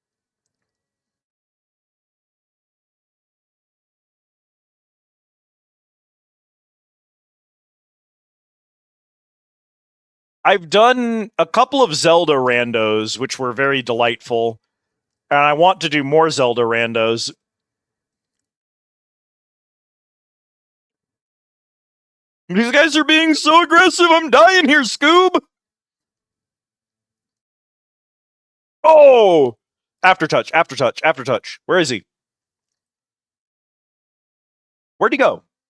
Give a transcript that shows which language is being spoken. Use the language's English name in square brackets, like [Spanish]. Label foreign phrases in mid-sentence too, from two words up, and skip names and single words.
[English] I've done a couple of Zelda randos, which were very delightful, and I want to do more Zelda randos. These guys are being so aggressive, I'm dying here, Scoob! Oh! Aftertouch, aftertouch, aftertouch. Where is he? Where'd he go?